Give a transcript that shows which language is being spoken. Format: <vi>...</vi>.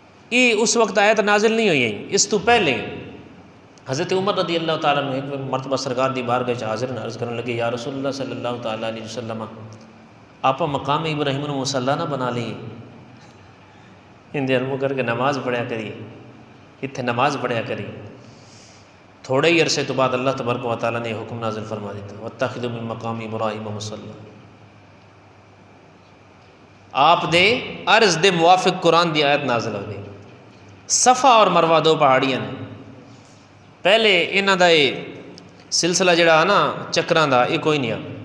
<pa>یہ اس وقت آیت نازل نہیں ہوئی ہے، اس تو پہلے حضرت عمر رضی اللہ تعالیٰ عنہ ایک مرتبہ سرکار دی بارگاہ حاضر عرض کرنے لگے یا رسول اللہ صلی اللہ تعالیٰ علیہ وسلم آپ مقام ابراہیم المصلی نہ بنا لیے، اندر کر کے نماز پڑھیا کریے، اتنے نماز پڑھیا کریے. تھوڑے ہی عرصے تو بعد اللہ تبارک و تعالیٰ نے حکم نازل فرما دیتا</pa> <ar>وَاتَّخِذُوا مِن مَّقَامِ إِبْرَاهِيمَ مُصَلًّى.</ar> <pa>آپ دے عرض دے موافق قرآن دی آیت نازل ہو گئی. صفا اور مروہ دو پہاڑیاں نے. پہلے انہاں دا یہ سلسلہ جڑا نا چکراں دا یہ کوئی نہیں آ.</pa>